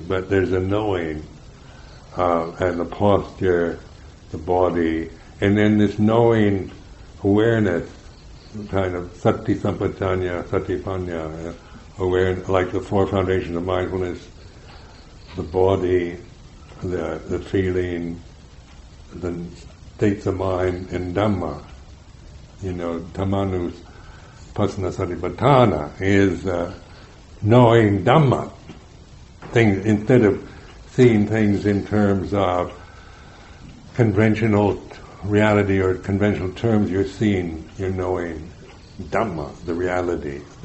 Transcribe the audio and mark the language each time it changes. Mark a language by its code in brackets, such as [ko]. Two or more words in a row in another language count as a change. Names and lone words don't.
[en] But there's a knowing, and the posture, the body, and then this knowing awareness, kind of [pi] sati sampajanya, satipanya, [en] awareness, like the four foundations of mindfulness, the body, the feeling, the states of mind, and Dhamma. [pi] Dhammanus pasana satipatthana [en] is knowing Dhamma. Things, instead of seeing things in terms of conventional reality or conventional terms, you're knowing Dhamma, the reality,